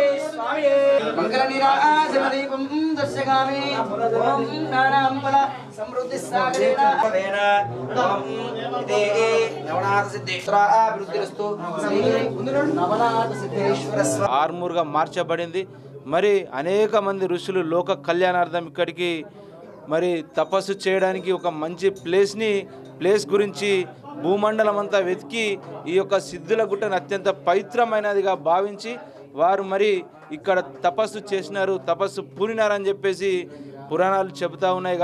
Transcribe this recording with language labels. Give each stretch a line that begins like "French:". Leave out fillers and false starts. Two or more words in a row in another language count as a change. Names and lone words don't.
Sanskrit: स्वामी मंगल निराजन दीपं दर्शयामि ओम नानां फल समृद्धि सागरेण ओम इते नवनाथ सिद्धेश्वर अभिवृद्धिरस्तु श्री नवनाथ सिद्धेश्वर
Telugu: ఆర్మూర్గా మార్చబడింది. మరి అనేక మంది ఋషులు లోక కళ్యాణార్థం ఇక్కడికి మరి తపస్సు చేయడానికి ఒక మంచి ప్లేస్ గురించి భూమండలం అంతా వెతికి ఈ యొక్క సిద్ధుల గుట్టను అత్యంత పవిత్రమైనదిగా భావించి వారు మరి ఇక్కడ తపస్సు చేసినారు, తపస్సు పూనినారని చెప్పేసి పురాణాలు చెబుతూ ఉన్నాయి.